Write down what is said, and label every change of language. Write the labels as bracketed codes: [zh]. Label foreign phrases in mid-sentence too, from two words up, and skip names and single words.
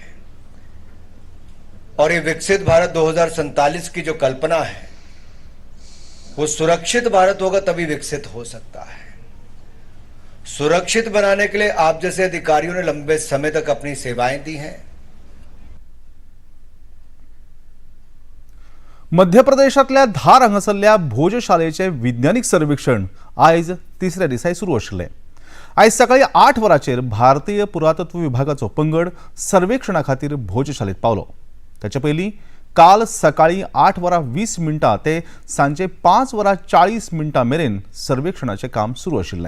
[hi] और ये विकसित भारत 2047 की जो कल्पना है वो सुरक्षित भारत होगा तभी विकसित हो सकता है. सुरक्षित बनाने के लिए आप जैसे अधिकारियों ने लंबे समय तक अपनी सेवाएं दी हैं. [kok] मध्य प्रदेशातल्या धार हांगासरल्या भोजशालेचे विज्ञानिक सर्वेक्षण आयज तिसऱ्या दिसाय सुरू आशिल्लें. आयज सकाळी 8 वरांचेर भारतीय पुरातत्व विभागाचो पंगड सर्वेक्षणा खातीर भोजशालेत पावलो. ताचे पयलीं काल सकाळी 8 वरां 20 मिनटां ते सांजे 5 वरां 40 मिनटां मेरेन सर्वेक्षणाचें काम सुरू आशिल्लें.